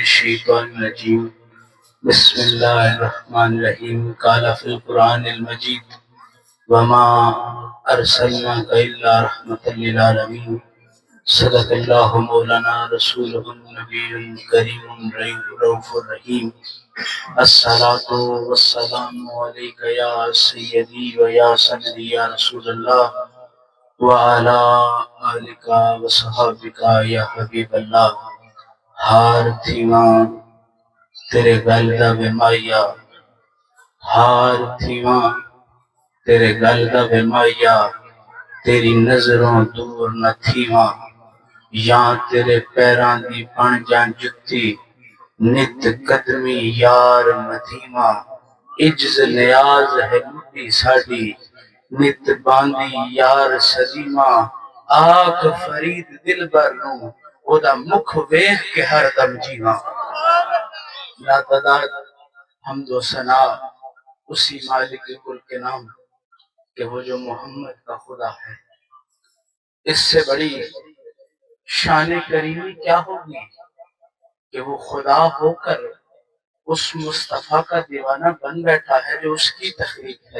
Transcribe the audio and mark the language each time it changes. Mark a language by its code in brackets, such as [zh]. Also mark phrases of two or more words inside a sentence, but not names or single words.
[ar] الشيطان الرجيم بسم الله الرحمن الرحيم قال في القرآن المجيد وما أرسلناك إلا رحمة للعالمين صدق الله مولانا رسوله النبي الكريم الرؤوف الرحيم الصلاة والسلام عليك يا سيدي ويا سندي يا رسول الله وعلى آلك وصحابك یا حبیب اللہ. [skr] ہار تھیواں تیرے گل دا بیمایا، ہار تھیواں تیرے گل دا بیمایا، تیری نظروں دور نہ تھیواں، یا تیرے پیراں دی بن جان جتی، نت قدمی یار مدیواں، عجز نیاز ہے مٹی ساڈی، نت باندی یار سلیماں، آکھ فرید دل بر نو او دا مکھ ویکھ کے ہر دم جیواں. [ur] لا تعداد حمد و ثنا اسی مالک کل کے نام کہ وہ جو محمد کا خدا ہے. اس سے بڑی شان کریمی کیا ہوگی کہ وہ خدا ہو کر اس مصطفیٰ کا دیوانہ بن بیٹھا ہے جو اس کی تخلیق ہے.